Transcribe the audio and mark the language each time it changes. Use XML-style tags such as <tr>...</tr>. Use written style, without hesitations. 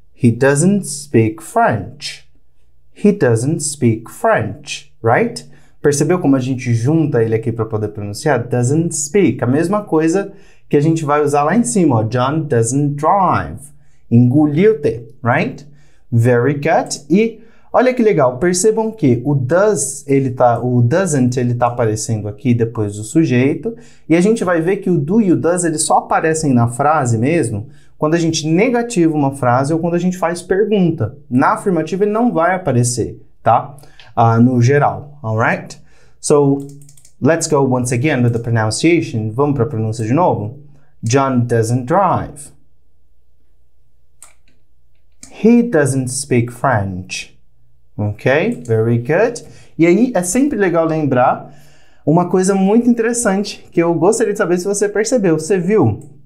<en>He doesn't speak French. He doesn't speak French. Right?</en> <pt>Percebeu como a gente junta ele aqui para poder pronunciar?</pt> <en>Doesn't speak.</en> <pt>A mesma coisa que a gente vai usar lá em cima, ó.</pt> <en>John doesn't drive.</en> <pt>Engoliu T,</pt> <en>right? Very good.</en> <pt>E olha que legal, percebam que o doesn't ele tá aparecendo aqui depois do sujeito, e a gente vai ver que o do e o does eles só aparecem na frase mesmo quando a gente negativa uma frase ou quando a gente faz pergunta. Na afirmativa ele não vai aparecer, tá? No geral, alright?</pt> <en>So, let's go once again with the pronunciation.</en> <pt>Vamos para a pronúncia de novo?</pt> <en>John doesn't drive. He doesn't speak French. Ok? Very good.</en> <pt>E aí, é sempre legal lembrar uma coisa muito interessante que eu gostaria de saber se você percebeu. Você viu?</pt>